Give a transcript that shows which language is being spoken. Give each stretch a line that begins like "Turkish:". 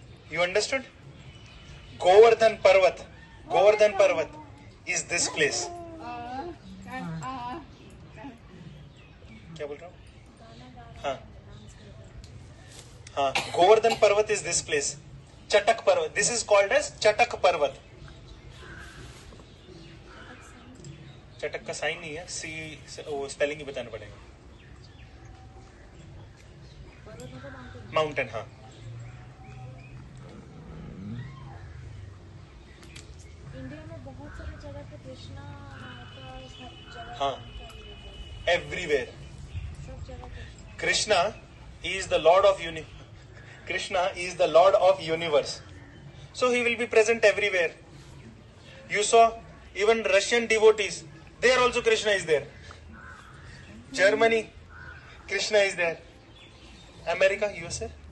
English: You understood? Govardhan Parvat is this place.
Hindi: क्या बोल रहा हूँ?
English: हाँ, Govardhan Parvat is this place. Chatak Parvat. This is called as Chatak Parvat.
Hindi: चटक का साइन नहीं है, सी वो स्पेलिंग ही बताना पड़ेगा. माउंटेन, हाँ. इंडिया में बहुत सारी जगह पे कृष्णा का
English: हाँ, everywhere. Krishna is the Lord of Krishna is the Lord of universe. So he will be present everywhere. You saw even Russian devotees. There also Krishna is there. Germany, Krishna is there. America, USA?